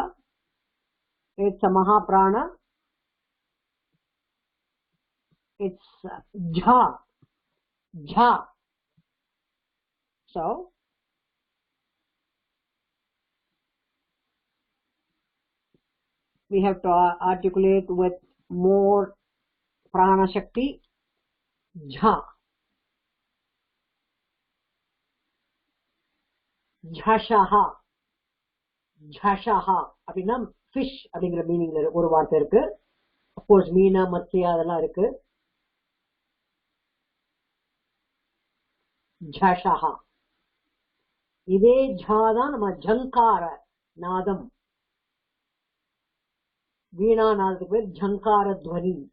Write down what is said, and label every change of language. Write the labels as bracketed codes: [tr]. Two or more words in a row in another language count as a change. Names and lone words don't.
[en] It's a Mahaprana. It's Jha. Jha. So we have to articulate with more [sa] प्राण शक्ति. [en] Jha. Jhashaha. [ta] Jhashaha அப்படின்னா fish அப்படிங்கிற மீனிங்ல ஒரு வார்த்தை இருக்கு. [en] of course [sa] मीना मत्स्या [ta] அதெல்லாம் இருக்கு. ஜஷஹா இதே ஜாதான் நம்ம ஜங்கார நாதம், வீணா நாதத்துக்கு பேர் ஜங்கார துவனி.